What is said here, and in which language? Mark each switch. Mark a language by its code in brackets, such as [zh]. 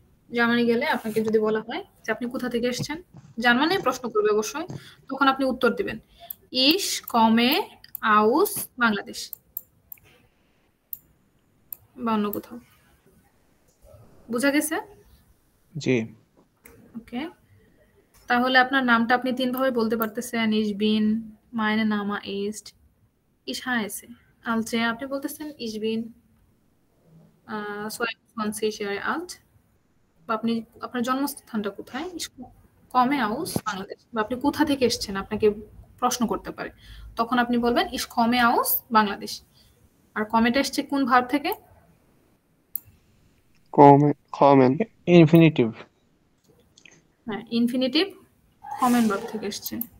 [bn] Germany গেলে আপনাকে যদি বলা হয় যে আপনি কোথা থেকে এসেছেন, জার্মানি প্রশ্ন করবে অবশ্যই, তখন আপনি উত্তর দিবেন [de] ইশ কমে আউস বাংলাদেশ [bn] বা অন্য কোথাও। বুঝা গেছে? জি। ওকে, তাহলে আপনার নামটা আপনি 3 ভাবে বলতে পারতেছেন। [de] Ich bin, meine Name ist, ich heiße। [bn] আলচে আপনি বলতেছেন [de] Ich bin 22 Jahre alt। [bn] বা আপনি আপনার জন্মস্থানটা কোথায়? [de] Ich komme aus [bn] Bangladesh. বা আপনি কোথা থেকে এসেছেন আপনাকে প্রশ্ন করতে পারে। তখন আপনি বলবেন [de] Ich komme aus [bn] বাংলাদেশ। আর কমেটা এসছে কোন ভার্ব থেকে? [de] kommen, [bn] infinitive. হ্যাঁ, ইনফিনিটিভ কমেন ভার্ব থেকে এসছে।